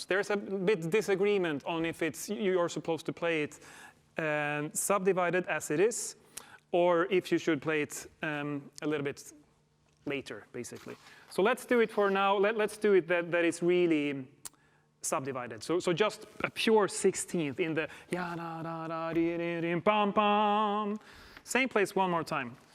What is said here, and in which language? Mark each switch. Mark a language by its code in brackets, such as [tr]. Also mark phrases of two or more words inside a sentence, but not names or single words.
[en] There's a bit disagreement on if it's you're supposed to play it subdivided as it is, or if you should play it a little bit later, basically. So let's do it for now. Let's do it that it's really subdivided. So just a pure 16th in the ya da da da di di di pam pam. Same place one more time.